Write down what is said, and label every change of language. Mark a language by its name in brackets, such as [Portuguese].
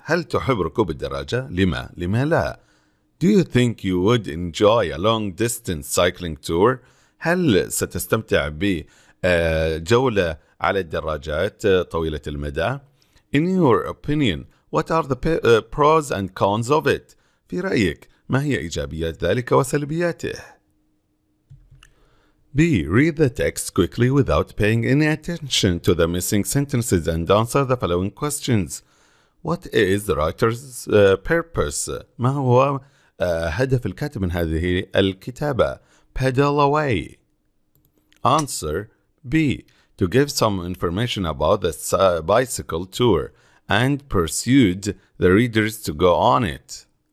[Arabic] هل تحب ركوب الدراجة؟ لم لا؟ [English] Do you think you would enjoy a long-distance cycling tour? [Arabic] هل ستستمتع بجولة على الدراجات طويلة المدى؟ [English] In your opinion, what are the pros and cons of it? [Arabic] في رأيك ما هي إيجابيات ذلك وسلبياته؟ B. [English] Read the text quickly without paying any attention to the missing sentences and answer the following questions. What is the writer's purpose? [Arabic] ما هو هدف الكاتب من هذه الكتابة؟ [English] Pedal away. Answer B. To give some information about the bicycle tour and pursued the readers to go on it.